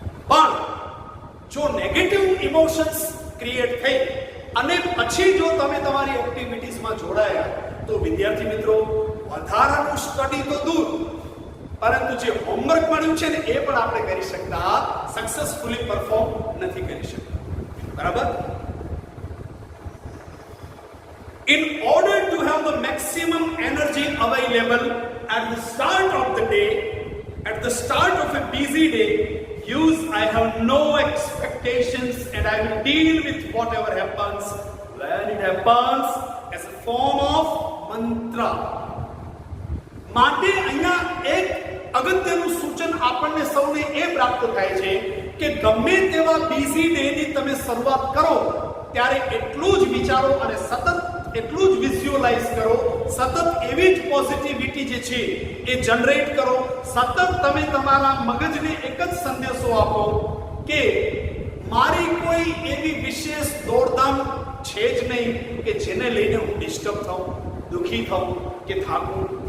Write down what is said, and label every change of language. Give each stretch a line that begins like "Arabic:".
Gujarati: પણ જો negative emotions create થઈ અને પછી જો તમે તમારી એક્ટિવિટીઝમાં જોડાયા તો વિદ્યાર્થી મિત્રો વધારાનું સ્ટડી તો દૂર, પરંતુ જે હોમવર્ક મળ્યું છે ને એ પણ આપણે કરી શકતા, સક્સેસફુલી પરફોર્મ નથી કરી શકતા. બરાબર?
English: In order to have the maximum energy available at the start of the day, at the start of a busy day, use I have no expectations and I will deal with whatever happens when it happens as a form of mantra.
Gujarati: માટે અહીંયા એક અગત્યનું સૂચન આપણને સૌને એ પ્રાપ્ત થાય છે કે ગમે તેવા બિઝી ડેની તમે શરૂઆત કરો ત્યારે એટલું જ વિચારો અને સતત એટલું જ વિઝ્યુઅલાઇઝ કરો, સતત એવી જ પોઝિટિવિટી જે છે એ જનરેટ કરો, સતત તમે તમારા મગજને એક જ સંદેશો આપો કે મારી કોઈ એવી વિશેષ દોડધામ છે જ નહીં કે જેને લઈને હું ડિસ્ટર્બ થાઉં, દુઃખી થાઉં કે થાકું.